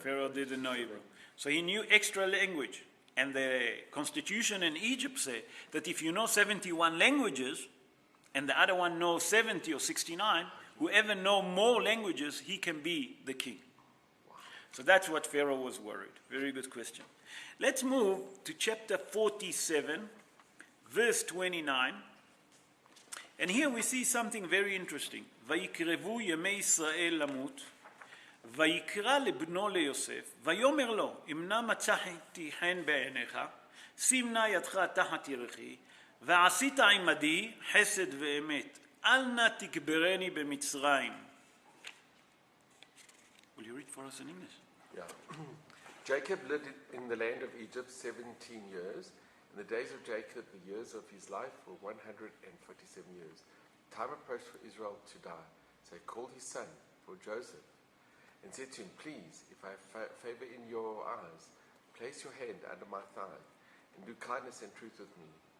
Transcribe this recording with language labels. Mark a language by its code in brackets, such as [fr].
[en] Pharaoh didn't know Hebrew. So he knew extra language. And the constitution in Egypt said that if you know 71 languages and the other one knows 70 or 69, whoever knows more languages, he can be the king. So that's what Pharaoh was worried. Very good question. Let's move to chapter 47, verse 29. And here we see something very interesting. [he] ויקרבו ימי ישראל למות, ויקרא לבנו ליוסף, ויאמר לו, אם נא מצאתי חן בעיניך, שים נא ידך תחת ירכי, ועשית עמדי חסד ואמת, אל נא תקברני במצרים. [en] Will you read for us in English? Yeah. Jacob lived in the land of Egypt 17 years. In the days of Jacob, the years of his life were 147 years. Time approached for Israel to die. So he called his son, for Joseph, and said to him, please, if I have favor in your eyes, place your hand under my thigh, and do kindness and truth with me.